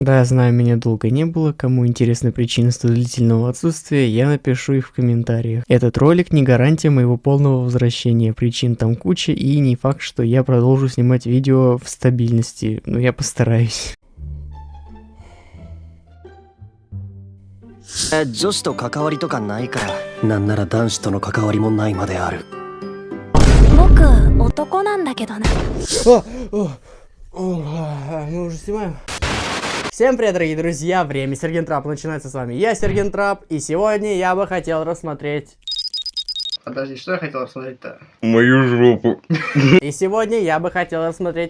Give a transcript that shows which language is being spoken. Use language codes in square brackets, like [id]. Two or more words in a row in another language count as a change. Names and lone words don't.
[ru] Да, я знаю, меня долго не было. Кому интересны причины столь длительного отсутствия, я напишу их в комментариях. Этот ролик не гарантия моего полного возвращения. Причин там куча, и не факт, что я продолжу снимать видео в стабильности. Но я постараюсь. [ja] 女子と関わりとかないから、なんなら男子との関わりもないまである。僕、男なんだけどな。 [ru] Мы уже снимаем. Всем привет, дорогие друзья, время Сергей Трап начинается с вами. Я Сергей Трап, и сегодня я бы хотел рассмотреть... Подожди, что я хотел рассмотреть-то? Мою жопу. И сегодня я бы хотел рассмотреть...